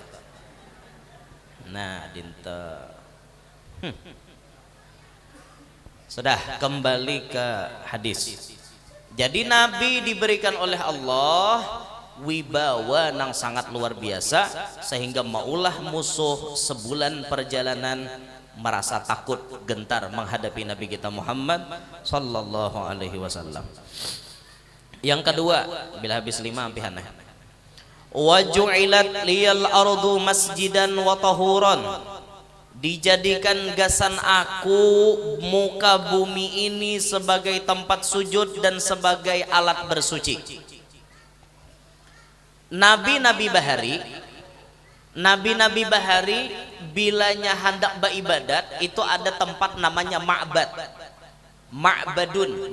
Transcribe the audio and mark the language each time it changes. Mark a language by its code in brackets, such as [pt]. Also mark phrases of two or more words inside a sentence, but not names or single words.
[bjn] Nah dinte sudah kembali ke hadis. Jadi Nabi diberikan oleh Allah wibawa nang sangat luar biasa, sehingga maulah musuh sebulan perjalanan merasa takut gentar menghadapi Nabi kita Muhammad [ar] صلى الله عليه وسلم. [bjn] Yang kedua, bila habis 5 ampihannya, [ar] وجعلت لي الأرض مسجدا وطهورا, [bjn] dijadikan gasan aku muka bumi ini sebagai tempat sujud dan sebagai alat bersuci. Nabi-nabi bahari bilanya hendak beribadat itu ada tempat namanya ma'bad, ma'badun.